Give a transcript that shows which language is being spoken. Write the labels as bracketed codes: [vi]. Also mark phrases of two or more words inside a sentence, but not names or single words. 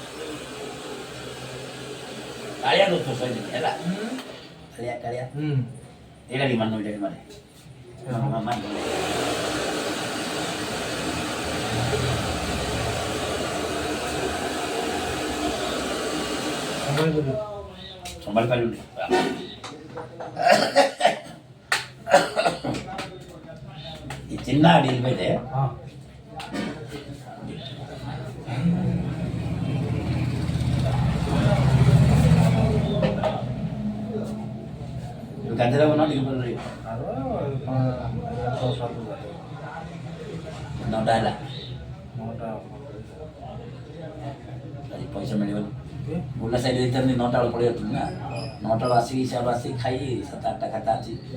[or] କାଳିଆ ଦେଉଛୁ 100 ଦିନ ହେଲା କାଳିଆ ଏଇଟା କି ମାନ ଏଇଟା କି ମାନେ ସମ୍ଭାଳି ପାରିବୁନି [te] చిన్న అడిగి పెడితే గంటలో ఉన్నా దిగిపోతుంది [or] ନଅଟା ହେଲା ଆଜି ପଇସା ମିଳିବନି ବୁଲା ସାଇଡ୍ ଦେଇଥାନ୍ତି 9ଟା ବେଳେ ପଳେଇ ଯାଉଥିଲି ନା 9ଟା ବେଳେ ଆସିକି ସିଆଡ଼ୁ ଆସିକି ଖାଇ 7-8ଟା ଖାତା ଅଛି